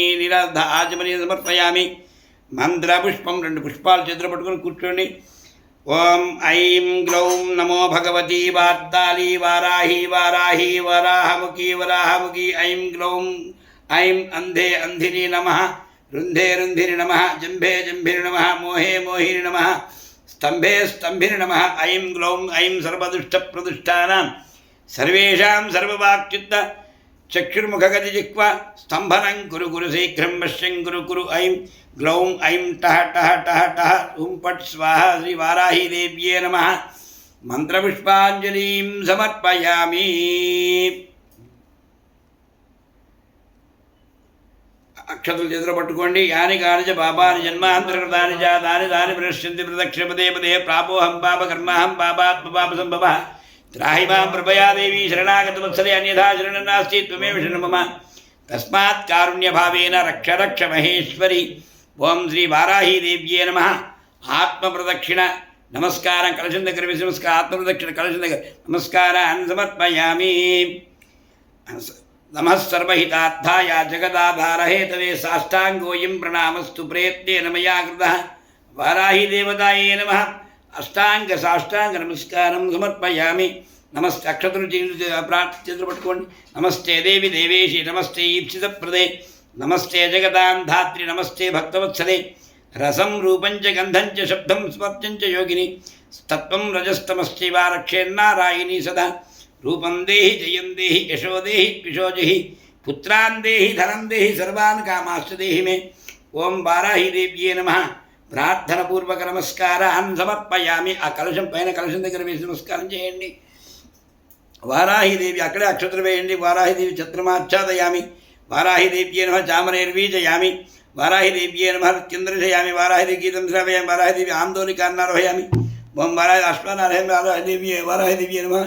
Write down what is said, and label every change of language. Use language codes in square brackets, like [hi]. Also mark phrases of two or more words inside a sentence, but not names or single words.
[sa] నీరాజమని సమర్పయామి మంత్రపుష్పం [te] రెండు పుష్పాలు చేతులు పట్టుకొని కూర్చోండి [sa] ఓం ఐం గ్లౌం నమో భగవతి వార్తాళీ వారాహి వారాహి వరాహముఖి వరాహముఖి ఐం గ్లౌం ఐం అంధే అంధిని నమః రుంధే రుంధిని నమః జంభే జంభిని నమః మోహే మోహిని నమః स्तंभे स्तंभिनि नमः ऐं ग्लौं ऐं सर्वदुष्टप्रदुष्टानां सर्वेषां सर्ववाक्चित्त चक्षुर्मुखगतिजिह्वा स्तंभनं कुरु कुरु शीघ्रं वश्यं कुरु कुरु ऐं ग्लौं ऐं टः टः टः टः ॐ पट् स्वाहा श्री वाराही देव्ये नमः मंत्रपुष्पाञ्जलिं समर्पयामि। [te] అక్షతులు చేతులు పట్టుకోండి. [sa] యాని కాని చ పాపాని జన్మాంతరకృతాని చ తాని తాని ప్రణశ్యంతి ప్రదక్షిణ పదే పదే ప్రాపోహం పాప కర్మాహం పాపాత్మ పాప సంభవ త్రాహి మాం కృపయా దేవి శరణాగత వత్సలే అన్యథా శరణం నాస్తి త్వమేవ శరణం మమ తస్మాత్ కారుణ్యభావేన రక్ష రక్ష మహేశ్వరి. ఓం శ్రీ వారాహీ దేవ్యే నమః. [te] ఆత్మ ప్రదక్షిణ నమస్కారం కలశం దగ్గర వేసి నమస్కారం ఆత్మ ప్రదక్షిణ కలశం దగ్గర నమస్కారాన్ని సమర్పయామి. [sa] नमः सर्वहितार्थाय जगदाधारहेतवे साष्टांगोऽयं प्रणामस्तु प्रयत्नेन मया कृतः वाराही देवतायै नमः. अष्टांग साष्टांग नमस्कारं समर्पयामि. [te] नमस्ते अक्षतुలు చేతులు పట్టుకోండి. [sa] నమస్తే దేవి దేవేశి నమస్తే ఈప్సితప్రదే నమస్తే జగదాం ధాత్రి నమస్తే భక్తవత్సలే రసం రూపం చ గంధం చ శబ్దం స్పర్శం చ యోగిని తత్వం రజస్తమశ్చైవ రక్షేన్నారాయణీ సదా. रूपं देहि जयं देहि यशो देहि पिशो जहि पुत्रान् देहि धनं देहि सर्वान् कामाश्च देहि मे. ओं वाराही देव्ये नमः. प्रार्थनपूर्वक नमस्कारान् समर्पयामि. [te] ఆ కలశం పైన కలశం దగ్గర వేసి నమస్కారం చేయండి. వారాహీ దేవి అక్కడే అక్షతలు వేయండి. [sa] వారాహీ దేవి ఛత్రమాచ్ఛాదయామి. వారాహీ దేవ్యే నమః. చామరైర్వీజయామి. వారాహీ దేవ్యే నమః. చంద్రశయామి. వారాహీ దేవి గీతం శ్రావయామి. వారాహీ దేవి ఆందోళికాన్నారోహయామి. ఓం వారాహి అశ్వనారాయణ వారాహీ దేవ్యే వారాహీ దేవ్యే నమః.